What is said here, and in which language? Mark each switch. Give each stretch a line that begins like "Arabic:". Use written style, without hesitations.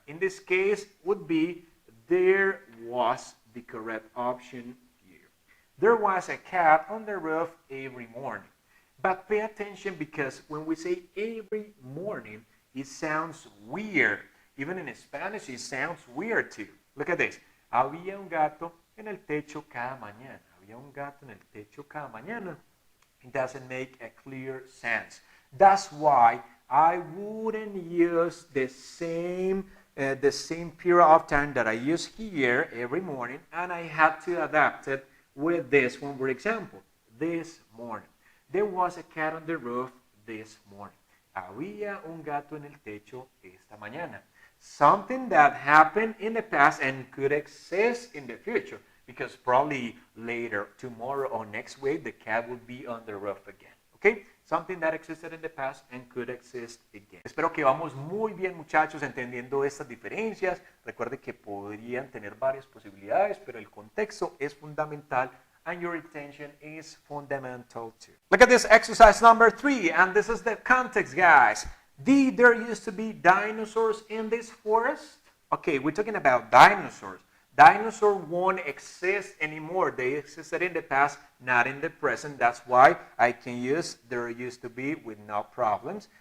English: In this case, would be there was the correct option here. There was a cat on the roof every morning. But pay attention because when we say every morning, it sounds weird. Even in Spanish, it sounds weird too. Look at this.
Spanish: Había un gato en el techo cada mañana. Había un gato en el techo cada mañana.
English: It doesn't make a clear sense. That's why I wouldn't use the same period of time that I use here every morning, and I had to adapt it with this one, for example, this morning. There was a cat on the roof this morning.
Spanish: Había un gato en el techo esta mañana.
English: Something that happened in the past and could exist in the future, because probably later, tomorrow or next week, the cat will be on the roof again. Okay? Something that existed in the past and could exist again.
Spanish: Espero que vamos muy bien, muchachos, entendiendo estas diferencias. Recuerde que podrían tener varias posibilidades, pero el contexto es fundamental
English: and your attention is fundamental too. Look at this exercise number 3, and this is the context, guys. Did there used to be dinosaurs in this forest? Okay, we're talking about dinosaurs. Dinosaurs won't exist anymore. They existed in the past, not in the present. That's why I can use there used to be with no problems.